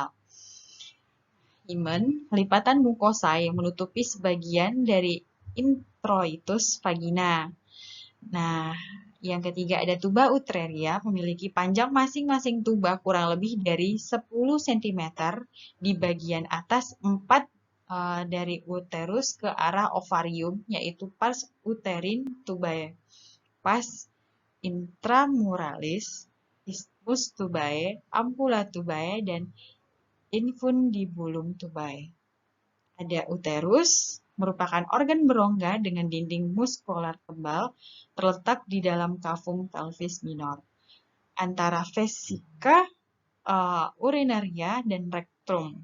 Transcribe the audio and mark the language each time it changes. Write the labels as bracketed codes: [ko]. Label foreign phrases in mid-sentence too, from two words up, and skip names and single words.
[id] Hymen, lipatan mukosa yang menutupi sebagian dari introitus vagina. Nah, yang ketiga ada tuba uteria, memiliki panjang masing-masing tuba kurang lebih dari 10 cm di bagian atas 4 dari uterus ke arah ovarium, yaitu [la] pars uterin tubae, pars intramuralis, isthmus tubae, ampulla tubae, [id] dan [la] infundibulum tubae. [id] Ada uterus, merupakan organ berongga dengan dinding muskular tebal terletak di dalam kavum pelvis minor antara vesika urinaria dan rektum.